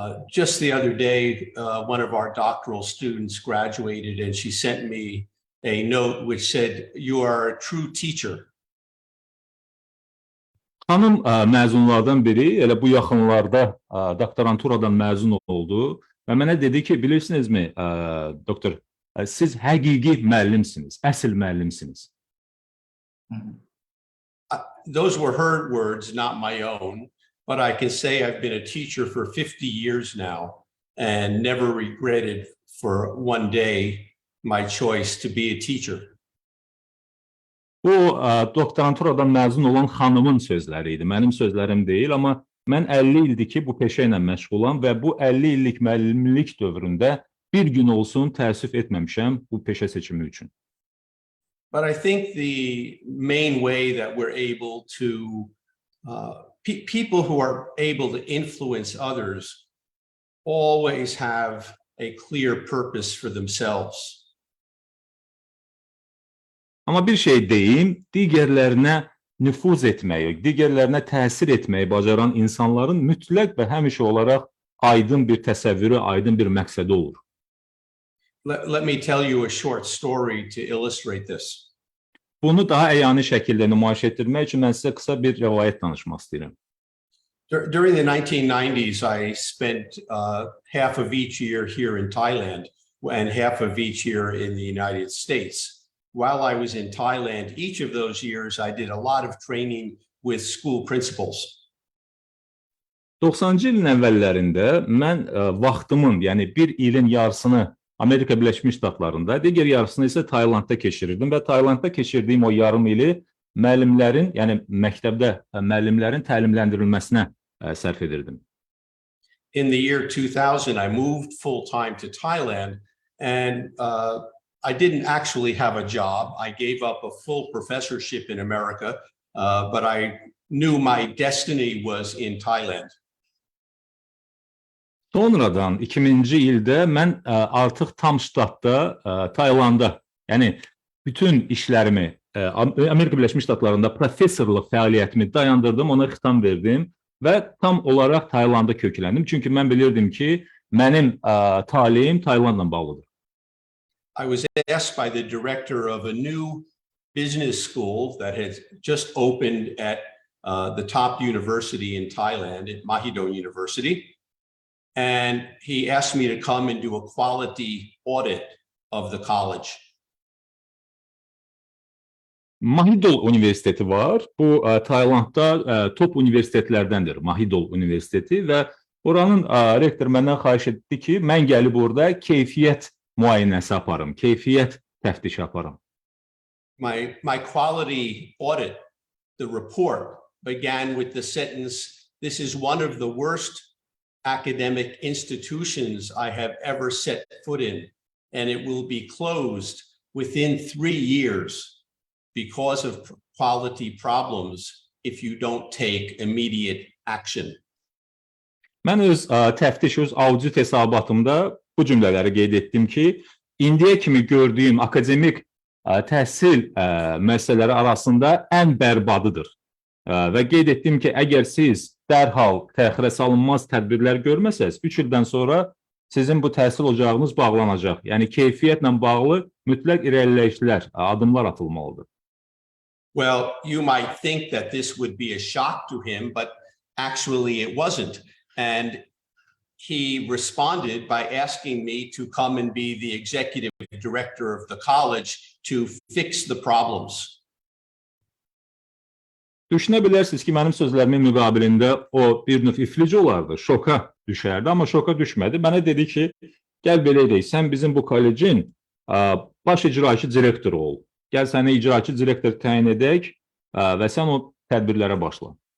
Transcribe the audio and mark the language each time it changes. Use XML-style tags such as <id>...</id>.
<en>Just the other day, one of our doctoral students graduated and she sent me a note which said, "You are a true teacher."</en> <az>Xanım məzunlardan biri elə bu yaxınlarda doktoranturadan məzun oldu və mənə dedi ki, bilirsinizmi, doktor, siz həqiqi müəllimsiniz, əsl müəllimsiniz.</az> <en>Those were her words, not my own, but I can say I've been a teacher for 50 years now and never regretted for one day my choice to be a teacher.</en> <az>Bu doktoranturadan məzun olan xanımın sözləri idi, mənim sözlərim deyil, amma mən 50 ildir ki, bu peşə ilə məşğulam və bu 50 illik müəllimlik dövründə bir gün olsun təəssüf etməmişəm bu peşə seçimi üçün.</az> <en>But I think the main way that we're able to, people who are able to influence others always have a clear purpose for themselves.</en> <az>Amma bir şey deyim, digərlərinə nüfuz etməyi, digərlərinə təsir etməyi bacaran insanların mütləq və həmişə olaraq aydın bir təsəvvürü, aydın bir məqsədi olur.</az> <en>Let me tell you a short story to illustrate this.</en> <az>Bunu daha əyani şəkildə nümayiş etdirmək üçün mən sizə qısa bir rəvayət danışmaq istəyirəm.</az> <en>During the 1990s, I spent half of each year here in Thailand and half of each year in the United States. While I was in Thailand, each of those years, I did a lot of training with school principals.</en> <az>90-cı ilin əvvəllərində mən vaxtımın, yəni bir ilin yarısını Amerika Birləşmiş Ştatlarında, digər yarısını isə Taylandda keçirirdim və Taylandda keçirdiyim o yarım ili müəllimlərin, yəni məktəbdə müəllimlərin təlimləndirilməsinə sərf edirdim.</az> <en>In the year 2000, I moved full-time to Thailand and I didn't actually have a job. I gave up a full professorship in America, but I knew my destiny was in Thailand.</en> <az>Sonradan 2000-ci ildə mən artıq tam ştatda Taylanda, yəni bütün işlərimi Amerika Birləşmiş Ştatlarında professorluq fəaliyyətimi dayandırdım, ona xitam verdim və tam olaraq Taylanda kökləndim. Çünki mən bilirdim ki, mənim taleyim Taylandla bağlıdır.</az> <en>I was asked by the director of a new business school that had just opened at the top university in Thailand, at Mahidol University. And he asked me to come and do a quality audit of the college.</en> <az>Mahidol Universiteti var. Bu Taylandda top universitetlərdəndir. Mahidol Universiteti və oranın rektor məndən xahiş etdi ki, mən gəlib orada keyfiyyət müayinəsi aparım, keyfiyyət təftişi aparım.</az> <en>My quality audit, the report, began with the sentence, "This is one of the worst academic institutions I have ever set foot in, and it will be closed within 3 years because of quality problems if you don't take immediate action."</en> <az>Mən öz təftiş, öz audit hesabatımda bu cümlələri qeyd etdim ki, indiyə kimi gördüyüm akademik təhsil müəssisələri arasında ən bərbadıdır. Və qeyd etdim ki, əgər siz dərhal təxirə salınmaz tədbirlər görməsəz, 3 ildən sonra sizin bu təhsil ocağınız bağlanacaq. Yəni, keyfiyyətlə bağlı mütləq irəliləyişlər, adımlar atılmalıdır.</az> <en>Well, you might think that this would be a shock to him, but actually it wasn't. And he responded by asking me to come and be the executive director of the college to fix the problems.</en> <az>Düşünə bilərsiniz ki, mənim sözlərimin müqabilində o bir növ iflici olardı, şoka düşərdi, amma şoka düşmədi. Mənə dedi ki, gəl belə edək, sən bizim bu kollecin baş icraçı direktoru ol. Gəl səni icraçı direktor təyin edək və sən o tədbirlərə başla.</az>